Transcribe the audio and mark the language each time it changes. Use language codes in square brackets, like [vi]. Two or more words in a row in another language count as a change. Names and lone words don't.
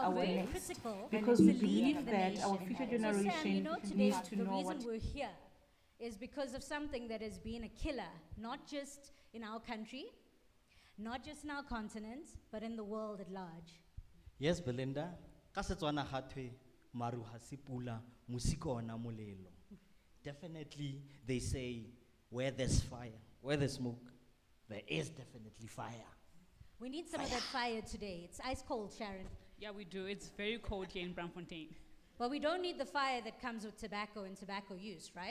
[en] Our very Next, critical because to we leading believe the that our nation. future So Sam, you generation know, today needs to the know reason what. we're here is because of something that has been a killer, not just in our country, not just in our continent, but in the world at large. Yes, Belinda. [tn] Ka Setswana gathwe maru ha se pula, musiko ona molelo. [en] Definitely, they say, where there's fire, where there's smoke, there is definitely fire. We need some of that fire today. It's ice cold, Sharon. Yeah, we do. It's very cold here in Braamfontein. But we don't need the fire that comes with tobacco and tobacco use, right?